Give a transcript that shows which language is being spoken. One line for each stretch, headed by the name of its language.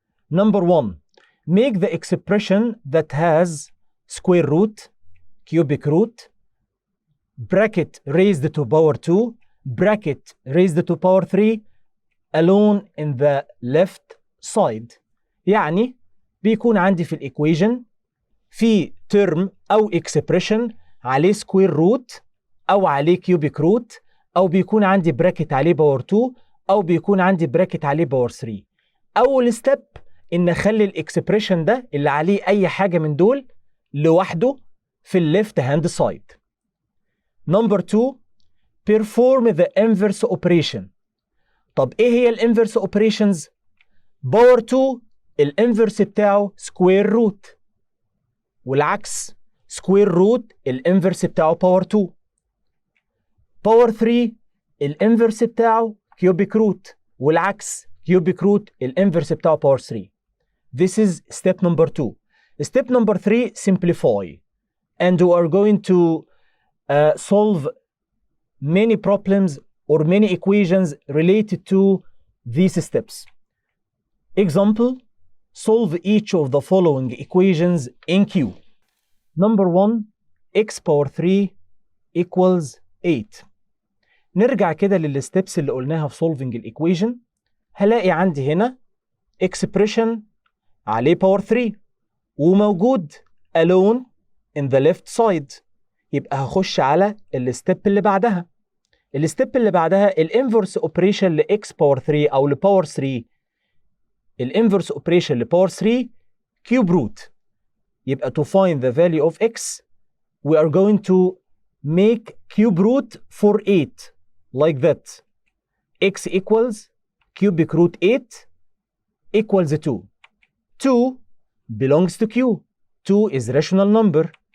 English: Number 1, make the expression that has square root, cubic root, bracket raised to power 2, bracket raised to power 3 alone in the left side.
Arabic: يعني بيكون عندي في الإيكويشن في term أو expression عليه square root أو عليه cubic root أو بيكون عندي bracket عليه power 2 أو بيكون عندي bracket عليه power 3. أول step إن أخلي الإكسبريشن ده اللي عليه أي حاجة من دول لوحده في الليفت هاند سايد.
English: Number 2, perform the inverse operation.
Arabic: طب إيه هي الانفرس operations؟ باور 2 الانفرس بتاعه square root، والعكس square root الانفرس بتاعه باور 2. باور 3 الانفرس بتاعه cubic root، والعكس cubic root الانفرس بتاعه باور 3.
English: This is step number 2. Step number 3, simplify. And we are going to solve many problems or many equations related to these steps. Example, solve each of the following equations in Q. Number 1, x power 3 equals 8.
Arabic: نرجع كده للستبس اللي قلناها في solving الإيكويشن. هلاقي عندي هنا expression عليه power 3 وموجود
English: alone in the left side.
Arabic: يبقى هخش على الستيب اللي بعدها. الستيب اللي بعدها الانفرس اوبريشن لاكس باور 3 او لباور 3. الانفرس اوبريشن لباور 3 كيوب روت.
English: يبقى to find the value of x we are going to make cube root for 8 like that. x equals cubic root 8 equals 2. 2 belongs to q. 2 is rational number.